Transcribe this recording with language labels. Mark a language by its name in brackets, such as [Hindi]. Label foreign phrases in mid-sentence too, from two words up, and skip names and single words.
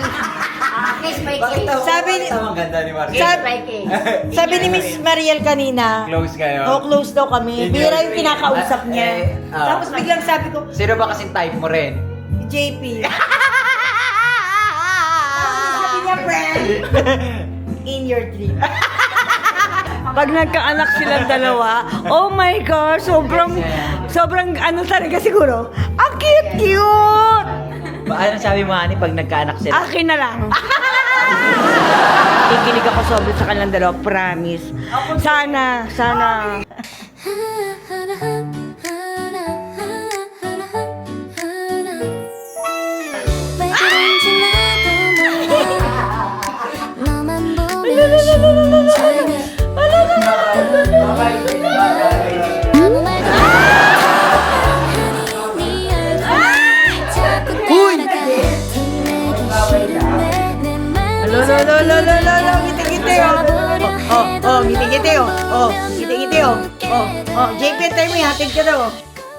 [Filipino] Sabi ni, Ang ganda ni Mark. sabi ni Miss Mariel kanina, Close kayo. oh, close daw kami. Bira yung kinakausap niya. Tapos biglang sabi ko, Sino ba kasing type mo rin? JP. Sabi niya, friend. [English] In your dream. [Filipino] Pag nagkaanak silang dalawa, [English] oh my gosh, [Filipino] sobrang ano talaga siguro. Ang cute-cute! Ano sabi mo, Ani, pag nagkaanak sila? Akin na lang. Kikilig ako sobrang sa kanilang dalawa, promise. Sana. [Korean] 왜그런지 나도 몰라 너만 보면 심장이 아무 말도 안하니 네 얼굴 자꾸 따라가 티내기 싫은데 내 맘이 [Filipino] Ngiti-ngiti, oh. Ngiti-ngiti, oh. JP, tayo mo, hatid ka daw.